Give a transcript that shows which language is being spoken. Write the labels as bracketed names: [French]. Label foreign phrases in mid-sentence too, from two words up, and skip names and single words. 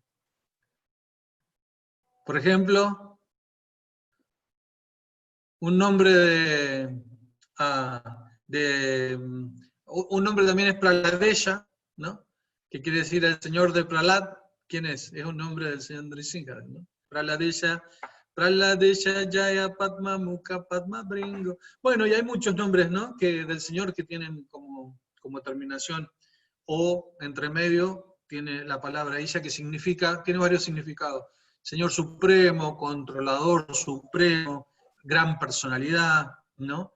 [Spanish] Por ejemplo, un nombre un nombre también es Praladesha, ¿no? Que quiere decir el Señor de Pralad. ¿Quién es? Es un nombre del señor Nrisimha, ¿no? [Sanskrit] प्रह्लादेश प्रह्लादेश जय पद्म मुख पद्म भृङ्गो. [Spanish] Bueno, y hay muchos nombres, ¿no? Del Señor que tienen como terminación o entre medio tiene la palabra Isha que significa, tiene varios significados. Señor Supremo, Controlador Supremo, gran personalidad, ¿no?